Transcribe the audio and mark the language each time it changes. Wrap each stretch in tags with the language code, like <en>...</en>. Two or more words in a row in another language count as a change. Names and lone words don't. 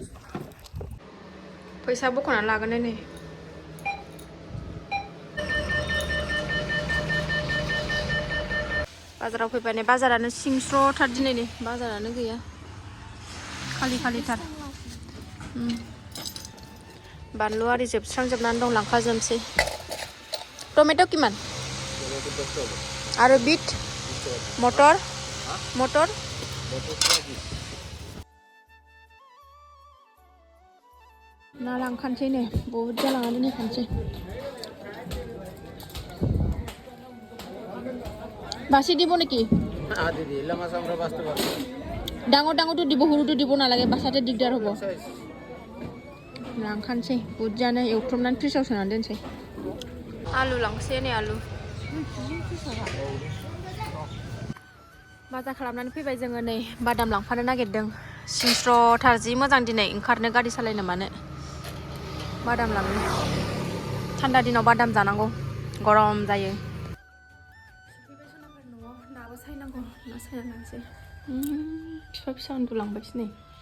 <brx>फैसा बख'नानै लागोन नै बाजाराव फैबाय नै बाजारानो सिंस्र'थार दिनै नै बाजारानो गैया खालि खालिथार बानलु आरि जोबस्रांजोबनानै दं लांखाजोबनोसै टमेट' किमान आरो बिट मटर ना लांखानोसै नै बहुद जालांना दोनहैखानोसै</brx> <as>বাছি দিব নেকি ডাঙৰ ডাঙৰটো দিব সৰুটো দিব নালাগে বাছাতে দিগদাৰ হ'ব</as> <brx>लांखानोसै बुरजानो एवख्रमनानै फ्रिजआव सोनानै दोनसै आलु लांसै नै आलु बाजार खालामनानै फैबाय जोङो नै बादाम लांफानो नागिरदों सिंस्र'थार जि मोजां दिनै ओंखारनो गारि सालायनो मानो बादाम लांनो थान्दा दिनाव बादाम जानांगौ गरम जायो सफैबाय सनाफोर न'आव नाबो सायनांगौ ना सायना लानोसै फिसा फिसा उन्दुलांबायसो नै</brx>